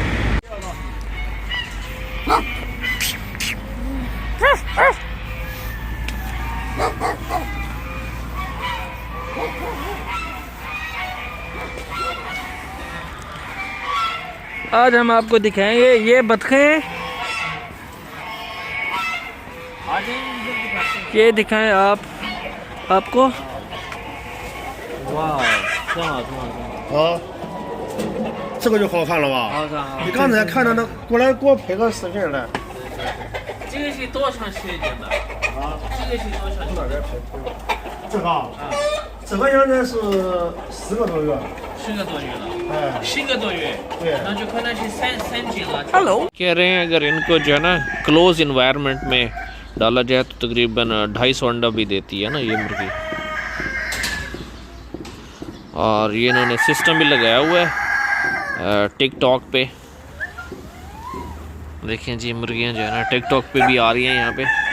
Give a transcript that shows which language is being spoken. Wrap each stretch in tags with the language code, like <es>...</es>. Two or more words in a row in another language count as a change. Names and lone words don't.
<hi>आज हम आपको दिखाएंगे ये बतखें। ये दिखाएं आपको।</hi> <zh>哇，挺好。啊，这个就好看了吧？好看。你刚才看着那，过来给我拍个视频来。这个是多长时间的？这个是多长时间？这个啊，这个应该是10个多月。 10个多月了。哎，10个多月。对。那就可能是3斤了。</zh> <hi>हेलो। कह रहे हैं अगर इनको जो है ना</hi> <en>close environment</en> <hi>में डाला जाए तो तकरीबन 250 अंडा भी देती है ना ये मुर्गी। और ये इन्होंने सिस्टम भी लगाया हुआ है टिकटॉक पे। देखें जी, मुर्गियां जो है ना टिकटॉक पे भी आ रही हैं यहाँ पे।</hi>